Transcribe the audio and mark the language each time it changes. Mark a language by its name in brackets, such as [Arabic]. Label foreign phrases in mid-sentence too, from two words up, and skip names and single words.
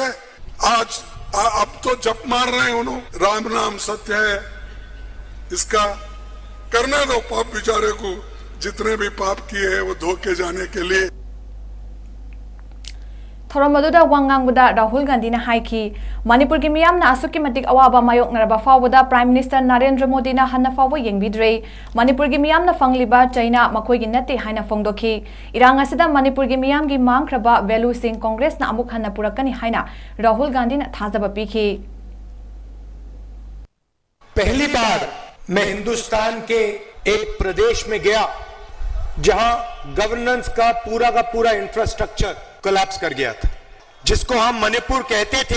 [Hindi] आज अब तो जप मार रहे हैं उन्होंने, राम नाम सत्य है, इसका करने दो। पाप बेचारे को जितने भी पाप किए हैं वो धोके जाने के लिए। [Manipuri] थोरमदुदा वांगांगबुदा राहुल गांधी ना हाइकी मणिपुर की मियाम ना असुकी मतिक अवाबा मायोकनरबा फावबुदा [English] prime minister [Manipuri] नरेंद्र मोदी ना हन्ना फावो येंगबिद्रे मणिपुर की मियाम ना फंगलिबा चाइना मखोई गी नते हाइना फोंगदोखी इरांग असिदा मणिपुर की मियाम की मांगख्रबा वैल्यू सिंह कांग्रेस ना अमुक हन्ना पुरकनी हाइना राहुल गांधी ना थाजबा पीखी। [Hindi] पहली बार मैं हिंदुस्तान के एक प्रदेश में गया जहां गवर्नेंस का पूरा इंफ्रास्ट्रक्चर कोलैप्स कर गया था, जिसको हम मणिपुर कहते थे।